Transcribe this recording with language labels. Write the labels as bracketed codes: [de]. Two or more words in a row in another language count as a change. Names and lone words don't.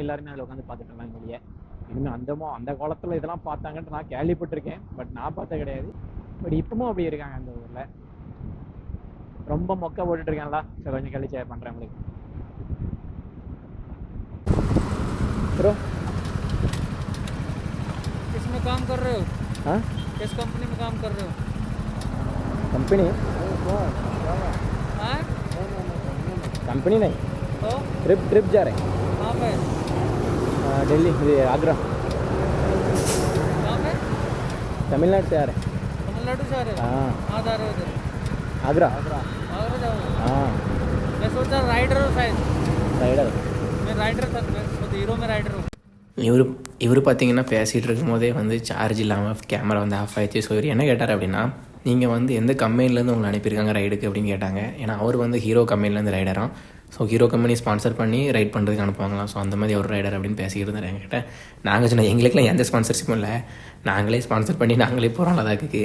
[ta] எல்லாருமே அதில் உட்காந்து பார்த்துட்டு இருக்காங்க வெளியே. இன்னும் அந்த காலத்தில் இதெல்லாம் பார்த்தாங்கன்ட்டு நான் கேள்விப்பட்டிருக்கேன், பட் நான் பார்த்த கிடையாது. பட் இப்பவும் அப்படி இருக்காங்க அந்த ஊரில். ரொம்ப மொக்க போட்டுட்டு இருக்காங்களா? சரி, கொஞ்சம் கழிச்சு ஷேர் பண்ணுறேன் உங்களுக்கு. ப்ரோ [hi] किसमें काम कर रहे हो? हाँ, किस कंपनी में काम कर रहे हो? कंपनी हाँ? कंपनी नहीं, तो ट्रिप जा रहे हैं कहाँ पे? दिल्ली, आगरा, कहाँ पे? तमिलनाडु से आ रहे हैं। तमिलनाडु से आ रहे हो? हाँ, कहाँ जा रहे हो उधर? आगरा। आगरा जाओगे? हाँ, मैं सोचा राइडर हो शायद। राइडर। मैं राइडर था, मैं खुद हीरो में राइडर हूँ। [ta] இவர் பார்த்தீங்கன்னா பேசிகிட்டு இருக்கும்போதே வந்து சார்ஜ் இல்லாமல் கேமரா வந்து ஆஃப் ஆயிடுச்சு. ஸோ இவர் என்ன கேட்டார் அப்படின்னா, நீங்கள் வந்து எந்த கம்பெனிலேருந்து உங்களை அனுப்பியிருக்காங்க ரைடுக்கு அப்படின்னு கேட்டாங்க. ஏன்னா அவர் வந்து ஹீரோ கம்பெனிலேருந்து ரைடராம். ஸோ ஹீரோ கம்பெனி ஸ்பான்சர் பண்ணி ரைட் பண்ணுறதுக்கு அனுப்புவாங்களாம். ஸோ அந்த மாதிரி ஒரு ரைடர் அப்படின்னு பேசிக்கிட்டு இருந்தார் என்கிட்ட. நாங்கள் சொன்னால் எங்களுக்குலாம் எந்த ஸ்பான்சர்ஷிப்பும் இல்லை, நாங்களே ஸ்பான்சர் பண்ணி நாங்களே போகிறோம் லதாக்கு.